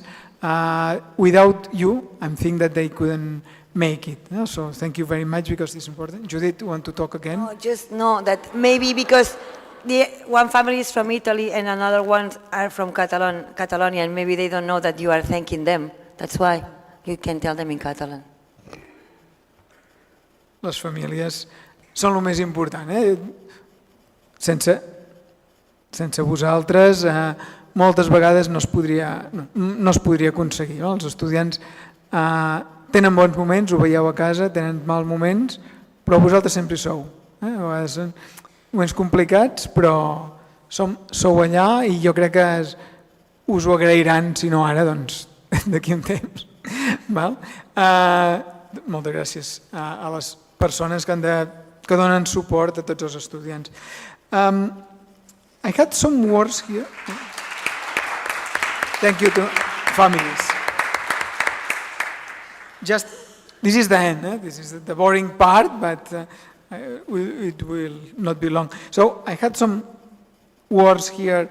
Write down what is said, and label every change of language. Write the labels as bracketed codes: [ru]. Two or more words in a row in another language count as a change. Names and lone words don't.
[en] Without you, I think that they couldn't make it. So thank you very much, because it's important. Judith, want to talk again? No, just know that maybe because one family is from Italy and another one are from Catalonia, and maybe they don't know that you are thanking them. That's why you can tell them in Catalan. [ca] Les famílies són el més important. Sense vosaltres, moltes vegades no es podria aconseguir. Els estudiants tenen bons moments, ho veieu a casa, tenen mals moments, però vosaltres sempre hi sou. A vegades són moments complicats, però sou allà, i jo crec que us ho agrairan, si no ara, doncs d'aquí un temps. Moltes gràcies a les persones que donen suport a tots els estudiants. [en] I had some words here. Thank you to families. This is the end. This is the boring part, but it will not be long. So I had some words here.